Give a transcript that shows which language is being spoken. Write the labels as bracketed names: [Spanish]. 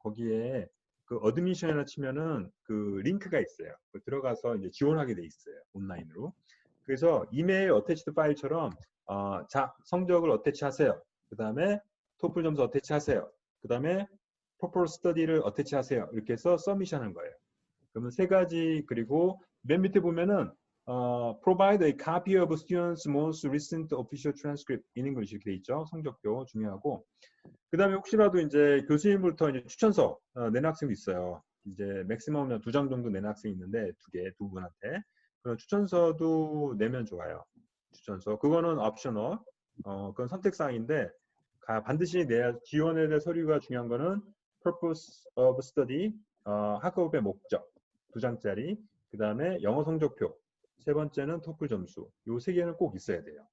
[Korean] 거기에 그 어드미션이라 치면은 그 링크가 있어요. 들어가서 이제 지원하게 돼 있어요. 온라인으로. 그래서 이메일 어태치드 파일처럼 자 성적을 어태치하세요. 그 다음에 토플 점수 어태치하세요. 그 다음에 proper study를 어태치하세요. 이렇게 해서 서미션한 거예요. 그러면 세 가지 그리고 맨 밑에 보면은 [English] provide a copy of students' most recent official transcript in English [Korean] 이렇게 돼 있죠. 성적표 중요하고 그 다음에 혹시라도 이제 교수님부터 이제 추천서 내는 학생도 있어요. 이제 맥시멈은 2장 정도 내는 학생이 있는데 두 분한테 그런 추천서도 내면 좋아요. 추천서 그거는 옵셔널 그건 선택사항인데 반드시 내야 지원에 대한 서류가 중요한 거는 purpose of study 학업의 목적 2장짜리 그 다음에 영어 성적표 세 번째는 토플 점수 요 세 개는 꼭 있어야 돼요.